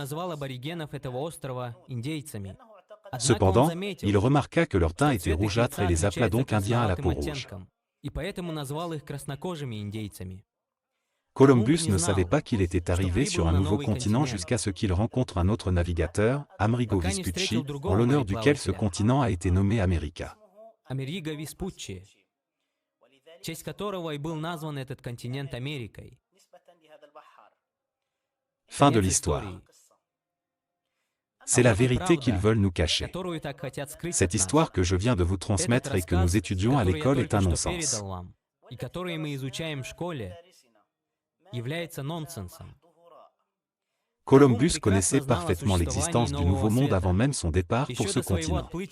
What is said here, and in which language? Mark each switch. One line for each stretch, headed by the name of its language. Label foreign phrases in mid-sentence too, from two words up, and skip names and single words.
French: Cependant, il remarqua que leur teint était rougeâtre et les appela donc Indiens à la peau rouge. Columbus ne savait pas qu'il était arrivé sur un nouveau continent jusqu'à ce qu'il rencontre un autre navigateur, Amerigo Vespucci, en l'honneur duquel ce continent a été nommé America.
Russian: В честь которого и был назван этот континент Америкой.
French: Fin de l'histoire. C'est la vérité qu'ils veulent nous cacher. Cette histoire que je viens de vous transmettre et que nous étudions à l'école est un non-sens. Columbus connaissait parfaitement l'existence du Nouveau Monde avant même son départ pour ce continent.